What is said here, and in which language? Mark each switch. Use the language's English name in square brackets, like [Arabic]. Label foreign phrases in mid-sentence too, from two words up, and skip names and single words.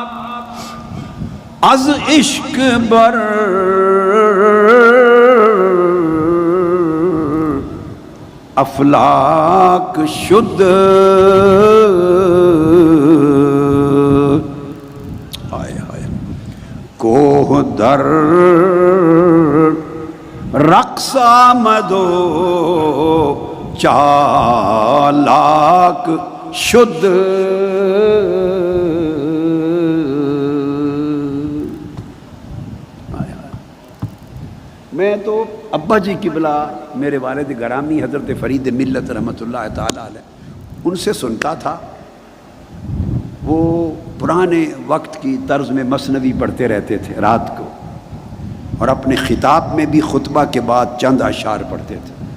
[Persian] از عشق بر افلاک شد، کوہ در رقص آمد و چالاک شد۔ [Urdu] میں تو ابا جی قبلہ میرے والد گرامی حضرت فرید ملت [Arabic] رحمۃ اللہ تعالی علیہ [Urdu] ان سے سنتا تھا، وہ پرانے وقت کی طرز میں مثنوی پڑھتے رہتے تھے رات کو، اور اپنے خطاب میں بھی خطبہ کے بعد چند اشعار پڑھتے تھے۔